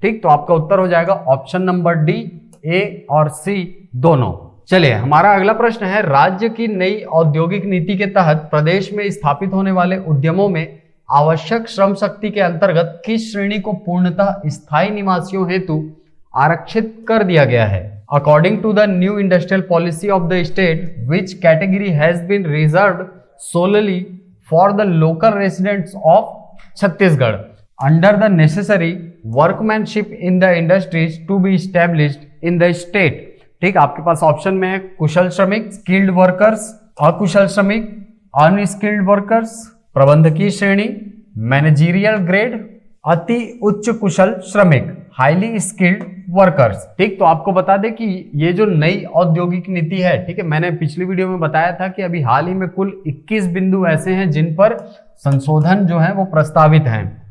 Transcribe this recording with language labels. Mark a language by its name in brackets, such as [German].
[Hindi] ठीक, तो आपका उत्तर हो जाएगा ऑप्शन नंबर डी, ए और सी दोनों। चलिए, हमारा अगला प्रश्न है, राज्य की नई औद्योगिक नीति के तहत प्रदेश में स्थापित होने वाले उद्यमों में आवश्यक श्रम शक्ति के अंतर्गत किस श्रेणी को पूर्णतः स्थायी निवासियों हेतु आरक्षित कर दिया गया है। [English] According to the new industrial policy of the state which category has been reserved solely for the local residents of Chhattisgarh under the necessary workmanship in the industries to be established in the state। [Hindi] ठीक, आपके पास option में है कुशल श्रमिक, skilled workers, अकुशल श्रमिक, unskilled workers, प्रबंधकीय श्रेणी, managerial grade, अति उच्च कुशल श्रमिक, हाईली स्किल्ड वर्कर्स। ठीक, तो आपको बता दें कि ये जो नई औद्योगिक नीति है, ठीक है, मैंने पिछली वीडियो में बताया था कि अभी हाल ही में कुल 21 बिंदु ऐसे हैं जिन पर संशोधन जो है वो प्रस्तावित हैं।